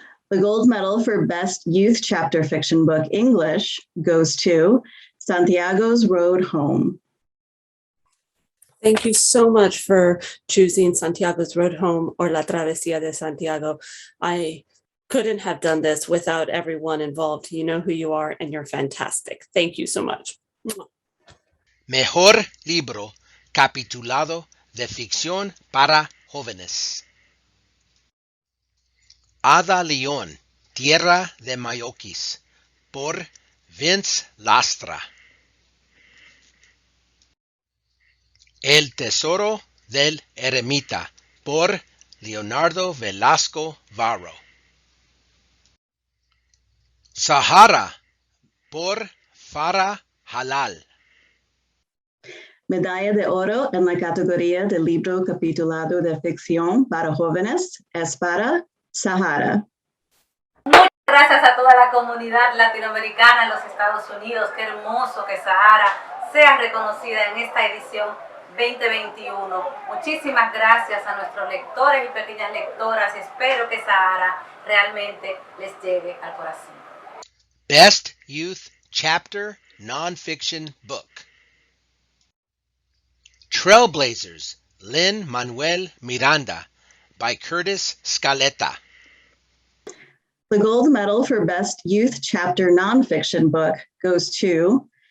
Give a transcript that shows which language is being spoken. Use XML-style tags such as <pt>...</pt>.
<en>The gold medal for Best Youth Chapter Fiction Book English goes to Santiago's Road Home. Thank you so much for choosing Santiago's Road Home or La Travesía de Santiago. I couldn't have done this without everyone involved. You know who you are and you're fantastic. Thank you so much.</en> <es>Mejor Libro Capitulado de Ficción para Jóvenes. Ada León, Tierra de Mayoquis, por Vince Lastra. El Tesoro del Eremita, por Leonardo Velasco Varro. Sahara, por Farah Halal. Medalla de oro en la categoría de libro capitulado de ficción para jóvenes es para Sahara. Muchas gracias a toda la comunidad latinoamericana en los Estados Unidos. Qué hermoso que Sahara sea reconocida en esta edición 2021. Muchísimas gracias a nuestros lectores y pequeñas lectoras. Espero que Sahara realmente les llegue al corazón.</es> <en>Best Youth Chapter Nonfiction Book. Trailblazers, Lin-Manuel Miranda by Curtis Scaletta. The gold medal for Best Youth Chapter Nonfiction Book goes to</en>